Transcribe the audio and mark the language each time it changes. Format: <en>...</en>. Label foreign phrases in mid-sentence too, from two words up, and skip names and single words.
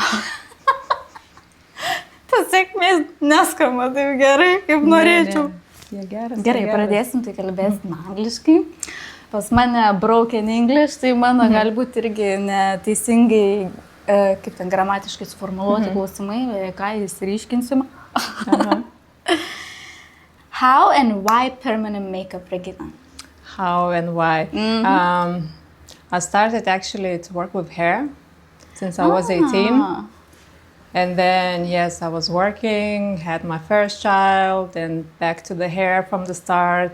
<lt>Tas sėkmės neskamba taip gerai, kaip norėčiau. Gerai, pradėsim, tai kalbėsim angliškai. Pas mane</lt> <en>broken English,</en> <lt>tai mano galbūt irgi neteisingai, kaip ten gramatiškai suformuluoti klausimai, ką išryškinsim.</lt> <en>How and why permanent makeup, Regina? How and why? I started actually to work with hair since I was 18. And then, yes, I was working, had my first child, and back to the hair from the start.</en>